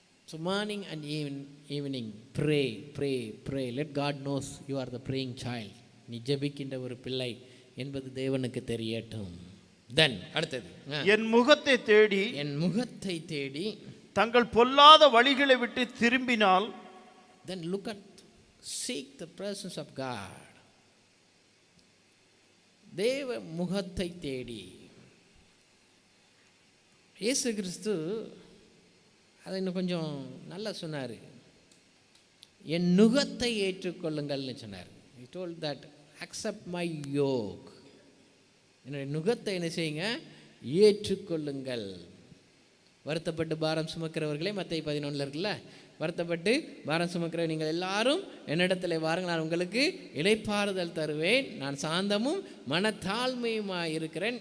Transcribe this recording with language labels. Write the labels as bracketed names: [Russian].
[English] So morning and evening pray. Let God knows you are the praying child. [Tamil] நீ ஜெபிக்கின்ற ஒரு பிள்ளை என்பது தேவனுக்கு தெரியட்டும். தென் அடுத்தது, என் முகத்தை தேடி தங்கள் பொல்லாத வழிகளை விட்டு திரும்பினால், [English] then look at, seek the presence of God. [Tamil] தேவ முகத்தை தேடி. இயேசு கிறிஸ்து அதை இன்னும் கொஞ்சம் நல்லா சொன்னார். என் நுகத்தை ஏற்றுக்கொள்ளுங்கள்னு சொன்னார். [English] He told that accept my yoke. [Tamil] என்னுடைய நுகத்தை என்ன செய்யுங்க, ஏற்றுக்கொள்ளுங்கள். வருத்தப்பட்டு பாரம் சுமக்கிறவர்களே, மத்தேயு 11 இருக்குல்ல, வருத்தப்பட்டு பாரம் சுமக்கிற நீங்கள் எல்லாரும் என்னிடத்தில் வாருங்கள், நான் உங்களுக்கு இளைப்பாறுதல் தருவேன், நான் சாந்தமும் மனத்தாழ்மையுமாக இருக்கிறேன்.